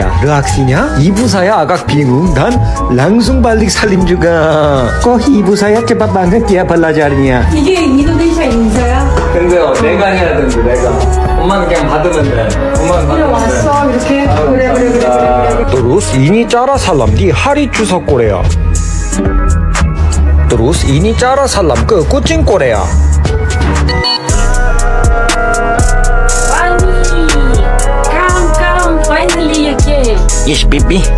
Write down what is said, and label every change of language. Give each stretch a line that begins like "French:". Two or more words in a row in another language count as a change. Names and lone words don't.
Indonesian: Reaksinya, ibu saya agak bingung dan langsung balik salim juga. Kok ibu saya cepat banget ya belajarnya?
Korean: 이게 인도네시아 인사야? 근데요, 내가 해야 되는데 내가. 엄마는 그냥 받으면 돼. 엄마는 그래 받으면 돼. 왔어 이렇게 그래.
Indonesian: Terus ini cara salam di hari Chuseok Korea. Terus ini cara salam ke kucing Korea.
English: Finally again. Yes, baby.